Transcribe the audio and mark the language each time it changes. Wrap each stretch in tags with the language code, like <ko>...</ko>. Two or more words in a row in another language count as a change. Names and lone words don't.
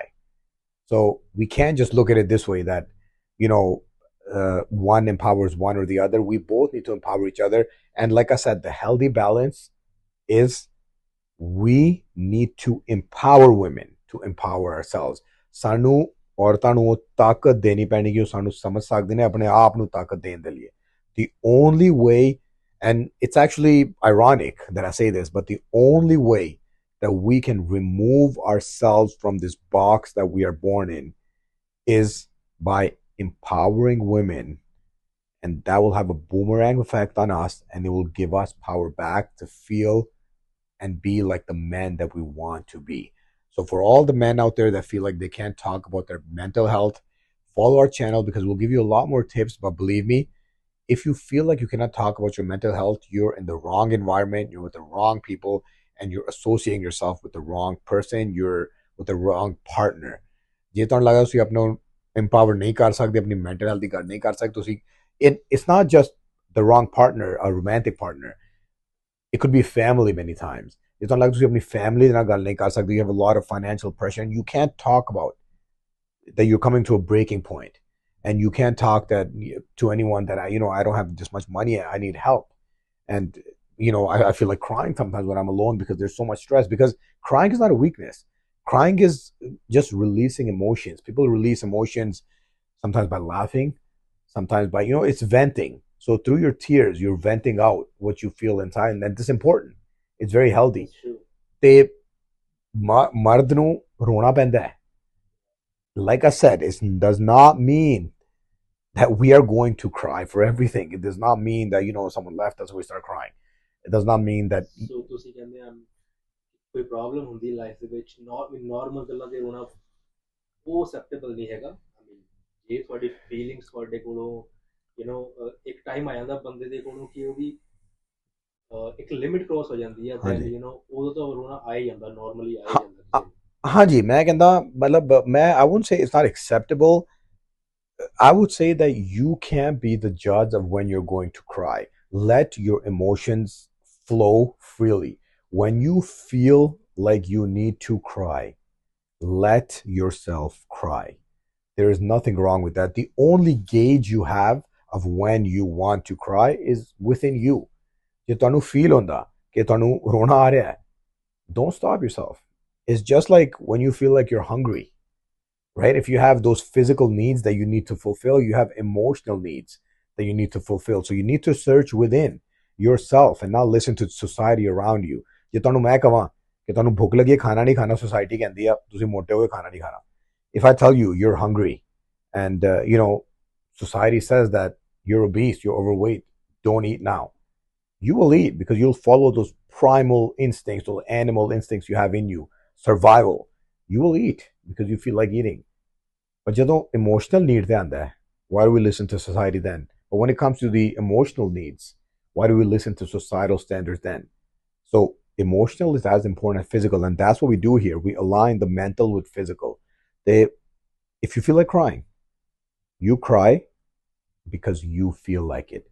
<en>So we can't just look at it this way, that, one empowers one or the other. We both need to empower each other. And like I said, the healthy balance is we need to empower women to empower ourselves.</en> <pa>ਸਾਨੂੰ ਔਰਤਾਂ ਨੂੰ ਉਹ ਤਾਕਤ ਦੇਣੀ ਪੈਣੀ ਕਿ ਉਹ ਸਾਨੂੰ ਸਮਝ ਸਕਦੇ ਨੇ ਆਪਣੇ ਆਪ ਨੂੰ ਤਾਕਤ ਦੇਣ ਦੇ ਲਈ.</pa> <en>The only way, and it's actually ironic that I say this, but the only way that we can remove ourselves from this box that we are born in is by empowering women, and that will have a boomerang effect on us, and it will give us power back to feel and be like the men that we want to be. So for all the men out there that feel like they can't talk about their mental health, follow our channel because we'll give you a lot more tips. But believe me, if you feel like you cannot talk about your mental health, you're in the wrong environment, you're with the wrong people, and you're associating yourself with the wrong person, you're with the wrong partner.</en> <pa>ਜੇ ਤੁਹਾਨੂੰ ਲੱਗਦਾ ਤੁਸੀਂ ਆਪਣਾ empower ਨਹੀਂ ਕਰ ਸਕਦੇ ਆਪਣੀ</pa> <en>mental health</en> <pa>ਦੀ ਗੱਲ ਨਹੀਂ ਕਰ ਸਕਦੇ ਤੁਸੀਂ</pa> <en>it's not just the wrong partner, a romantic partner. It could be family many times.</en> <pa>ਜੇ ਤੁਹਾਨੂੰ ਲੱਗਦਾ ਤੁਸੀਂ ਆਪਣੀ family ਦੇ ਨਾਲ ਗੱਲ ਨਹੀਂ ਕਰ ਸਕਦੇ,</pa> <en>you have a lot of financial pressure and you can't talk about that you're coming to a breaking point and you can't talk that to anyone that I don't have this much money, I need help. And I feel like crying sometimes when I'm alone because there's so much stress, because crying is not a weakness. Crying is just releasing emotions. People release emotions sometimes by laughing, sometimes by it's venting. So through your tears you're venting out what you feel inside, and that's important. It's very healthy. That's true.</en> <pa>ਤੇ ਮਰਦ ਨੂੰ ਰੋਣਾ ਪੈਂਦਾ ਹੈ.</pa> <en>Like I said, it does not mean that we are going to cry for everything. It does not mean that someone left us and we start crying. It does not mean that.</en> <pa>ਸੋ ਤੁਸੀਂ ਕਹਿੰਦੇ ਆ ਕੋਈ ਪ੍ਰੋਬਲਮ ਹੁੰਦੀ ਲਾਈਫ ਦੇ ਵਿੱਚ ਨਾਰਮਲ ਗੱਲਾਂ ਤੇ ਰੋਣਾ ਉਹ ਅਸੈਪਟੇਬਲ ਨਹੀਂ ਹੈਗਾ।</pa> <en>I mean</en> <pa>ਜੇ ਤੁਹਾਡੀ ਫੀਲਿੰਗਸ ਤੁਹਾਡੇ ਕੋਲੋਂ ਇੱਕ ਟਾਈਮ ਆ ਜਾਂਦਾ ਬੰਦੇ ਦੇ ਕੋਲੋਂ ਕਿ ਉਹਦੀ ਇੱਕ</pa> <en>limit cross</en> <pa>ਹੋ ਜਾਂਦੀ ਹੈ, ਦੈਨ ਹਾਂਜੀ ਉਦੋਂ ਤਾਂ ਰੋਣਾ ਆ ਹੀ ਜਾਂਦਾ, ਨਾਰਮਲੀ ਆ ਹੀ ਜਾਂਦਾ ਕਿਸੇ ਨੂੰ। ਹਾਂਜੀ ਮੈਂ ਕਹਿੰਦਾ ਮਤਲਬ ਮੈਂ</pa> <en>I wouldn't say it's not acceptable. I would say that you can't be the judge of when you're going to cry. Let your emotions flow freely. When you feel like you need to cry, let yourself cry. There is nothing wrong with that. The only gauge you have of when you want to cry is within you.</en> <pa>ਜੇ ਤੁਹਾਨੂੰ feel ਹੁੰਦਾ ਕਿ ਤੁਹਾਨੂੰ ਰੋਣਾ ਆ ਰਿਹਾ ਹੈ,</pa> <en>don't stop yourself. It's just like when you feel like you're hungry, right? If you have those physical needs that you need to fulfill, you have emotional needs that you need to fulfill. So you need to search within yourself and not listen to society around you.</en> <pa>ਜੇ ਤੁਹਾਨੂੰ ਮੈਂ ਕਹਾਂ ਕਿ ਤੁਹਾਨੂੰ ਭੁੱਖ ਲੱਗੀ ਹੈ ਖਾਣਾ ਨਹੀਂ ਖਾਣਾ, society ਕਹਿੰਦੀ ਆ ਤੁਸੀਂ ਮੋਟੇ ਹੋਏ ਖਾਣਾ ਨਹੀਂ ਖਾਣਾ.</pa> <en>If I tell you you're hungry and society says that you're obese, you're overweight, don't eat now, you will eat because you'll follow those primal instincts, those animal instincts you have in you, survival. You will eat because you feel like eating.</en> <pa>But ਜਦੋਂ</pa> <en>emotional need</en> <pa>ਤੇ ਆਂਦਾ ਹੈ,</pa> <en>why do we listen to society then? But when it comes to the emotional needs, why do we listen to societal standards then? So emotional is as important as physical, and that's what we do here. We align the mental with physical. If you feel like crying, you cry because you feel like it.</en>